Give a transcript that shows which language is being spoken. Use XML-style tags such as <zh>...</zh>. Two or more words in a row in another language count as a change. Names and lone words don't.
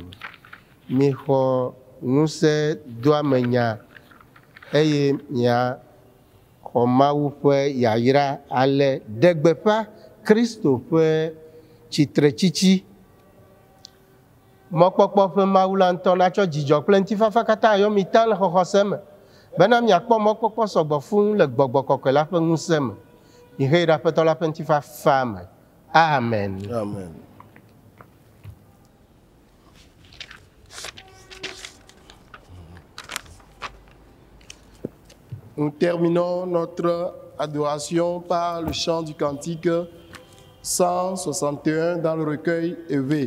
<ee>Mixɔ ŋusẽ doamenya eye miaxɔ Mawu ƒe yayra ale ɖe gbeƒã Kristo ƒe Tsitretsitsi. Mɔkpɔkpɔ ƒe Mawu la ŋutɔ natsɔ dzidzɔ kple ŋutifafa katã yɔ mi ta le xɔxɔse me. Bena miakpɔ mɔkpɔkpɔ sɔgbɔ fũu le Gbɔgbɔ Kɔkɔe la ƒe ŋusẽ me. Mihe ɖe Aƒetɔ la ƒe ŋutifafa me. Amen. Amen.</ee> <fr>Nous terminons notre adoration par le chant du cantique 161 dans le recueil EV.</fr>